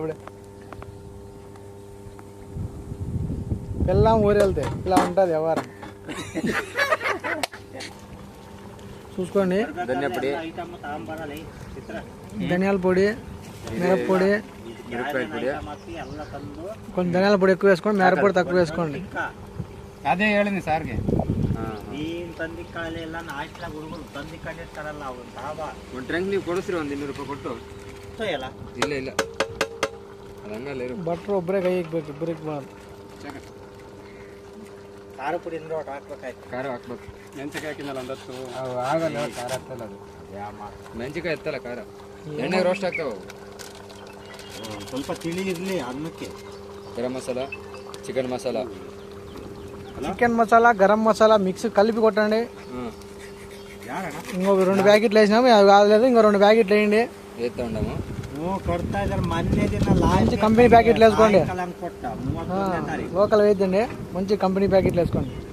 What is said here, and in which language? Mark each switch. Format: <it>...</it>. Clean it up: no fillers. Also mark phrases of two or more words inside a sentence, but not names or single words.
<te>ఇప్పుడు పిల్లం ఊరు వెళ్తే ఇలా ఉంటుంది వ్యవహారం. చూసుకోండి, ధనియాల పొడి, మిరప్పొడి, కొంచెం ధనియాల పొడి ఎక్కువ వేసుకోండి, మిరప్పొడి తక్కువ వేసుకోండి.</te> <kn>ಅದೇ ಹೇಳಿನಿ ಸಾರ್ಗೆ. ಒಂದು ಟ್ರಂಕ್ ನೀವು ಕೊಡಿಸ್ರಿ, ಒಂದು 200 ರೂಪಾಯಿ ಕೊಟ್ಟು. ಇಲ್ಲ ಇಲ್ಲ ಅದು ಹಂಗಲ್ಲ. ಬಟ್ರು ಒಬ್ಬರೇ ಕೈ ಇಕ್ಬೇಕು, ಇಬ್ಬರಿಗೆ ಬಾರ್ದು. ಖಾರ ಪುಡಿ ಅಂದ್ರೆ ಒಟ್ಟು ಹಾಕ್ಬೇಕಾಯ್ತು. ಖಾರ ಹಾಕ್ಬೇಕು. ಮೆಣಸಿಕಾಯಿ ಹಾಕಿದ್ನಲ್ಲ ಒಂದು 10 ಆಗಲ್ಲ, ಖಾರ ಆಗ್ತಲ್ಲ ಅದು. ಮೆಣಸಿಕಾಯಿ ಎತ್ತಲ್ಲ ಖಾರ, ಎಣ್ಣೆ ರೋಸ್ಟ್ ಆಗ್ತಾವೆ. ಸ್ವಲ್ಪ ತಿಳಿ ಇರಲಿ ಅನ್ನಕ್ಕೆ. ಗರಂ ಮಸಾಲ, ಚಿಕನ್ ಮಸಾಲ,</kn> <te>చికెన్ మసాలా, గరం మసాలా మిక్స్ కలిపి కొట్టండి. ఇంకో 2 ప్యాకెట్లు వేసినాము, అవి కాలేదు, ఇంకో 2 ప్యాకెట్లు వేయండి. వేస్తా ఉండము. మంచి కంపెనీ ప్యాకెట్లు వేసుకోండి, లోకల్ వేద్దండి. మంచి కంపెనీ ప్యాకెట్లు వేసుకోండి.</te>